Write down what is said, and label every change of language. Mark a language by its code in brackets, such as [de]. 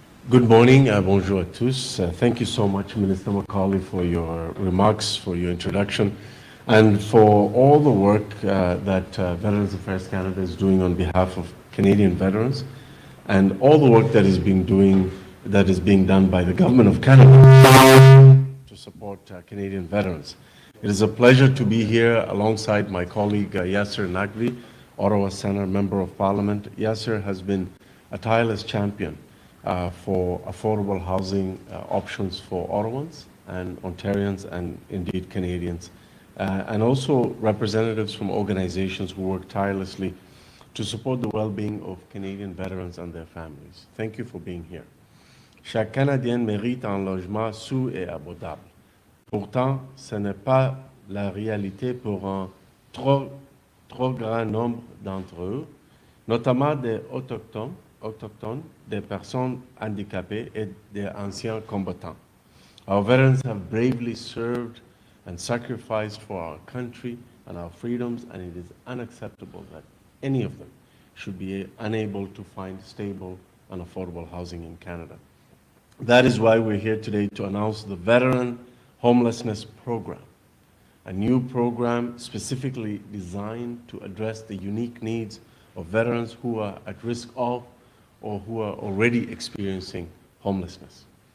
[en] Good morning, [fr] bonjour à tous. [en] Thank you so much, Minister MacAulay, for your remarks, for your introduction, and for all the work that Veterans Affairs Canada is doing on behalf of Canadian veterans, and all the work that is being done by the Government of Canada to support Canadian veterans. It is a pleasure to be here alongside my colleague Yasser Naqvi, Ottawa Centre Member of Parliament. Yasser has been a tireless champion for affordable housing options for Ottawans and Ontarians and indeed Canadians, and also representatives from organizations who work tirelessly to support the well-being of Canadian veterans and their families. Thank you for being here. [fr] Chaque Canadien mérite un logement sous et abordable. Pourtant, ce n'est pas la réalité pour un trop grand nombre d'entre eux, notamment des autochtones, des personnes handicapées et des anciens combattants. [en] Our veterans have bravely served and sacrificed for our country and our freedoms, and it is unacceptable that any of them should be unable to find stable and affordable housing in Canada. That is why we're here today to announce the Veteran Homelessness Program, a new program specifically designed to address the unique needs of veterans who are at risk of or who are already experiencing homelessness.